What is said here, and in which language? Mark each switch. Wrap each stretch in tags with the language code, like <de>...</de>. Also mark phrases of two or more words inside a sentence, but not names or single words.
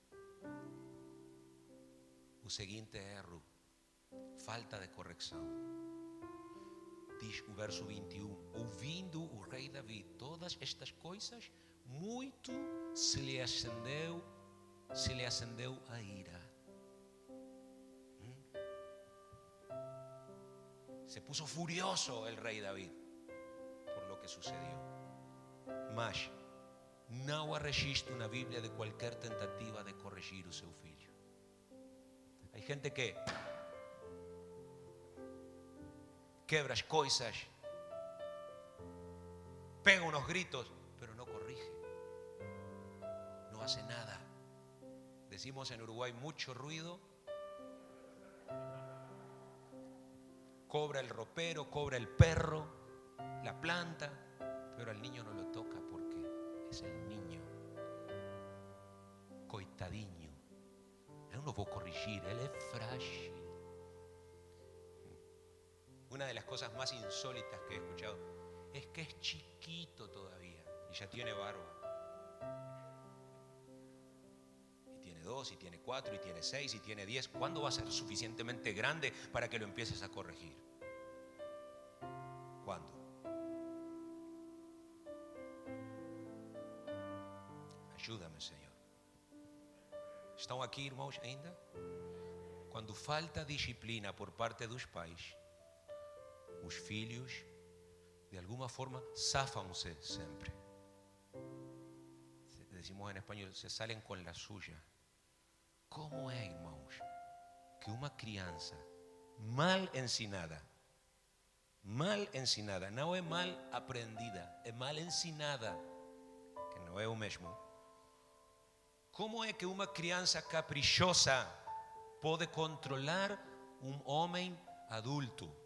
<pt>O seguinte erro, falta de correção. Diz o verso 21, ouvindo o rei Davi todas estas coisas, muito se lhe acendeu a ira.</pt> <es>Se puso furioso el rey David por lo que sucedió.</es> <pt>Mas não há registro na Bíblia de qualquer tentativa de corrigir o seu filho. Há gente que quebra as coisas, pega</pt> <es>unos gritos, pero no corrige. No hace nada. Decimos en Uruguay, mucho ruido cobra el ropero, cobra el perro, la planta, pero al niño no lo toca porque es el niño.</es> <pt>Coitadinho. Eu não vou corrigir, ele é frágil.</pt> <es>Una de las cosas más insólitas que he escuchado es que es chiquito todavía y ya tiene barba. Y tiene 2, y tiene 4, y tiene 6, y tiene 10. ¿Cuándo va a ser suficientemente grande para que lo empieces a corregir? ¿Cuándo? Ayúdame, Señor.</es> <pt>Estão aqui, irmãos, ainda? Quando falta disciplina por parte dos pais, os filhos, de alguma forma, zafam-se sempre.</pt> <es>Decimos en español, se salen con la suya.</es> <pt>¿Cómo é, irmãos, que uma criança mal ensinada, não é mal aprendida, é mal ensinada, que não é o mesmo. Como é que uma criança caprichosa pode controlar um homem adulto?</pt>